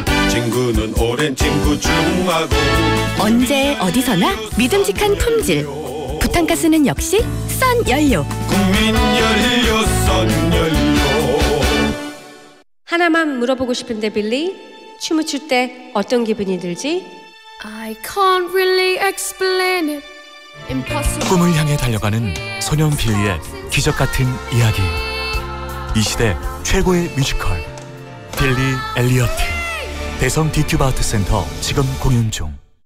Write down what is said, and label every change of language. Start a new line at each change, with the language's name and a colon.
Korean: 친구는 오랜 친구 중하고 언제 어디서나 믿음직한 품질. 부탄가스는 역시 선연료. 국민연료 선연료. 하나만 물어보고 싶은데 빌리, 춤을 출 때 어떤 기분이 들지?
English: I can't really explain it. Impossible.
Korean: 꿈을 향해 달려가는 소년 빌리의 기적 같은 이야기. 이 시대 최고의 뮤지컬 빌리 엘리엇. 대성 디큐브 아트 센터 지금 공연 중.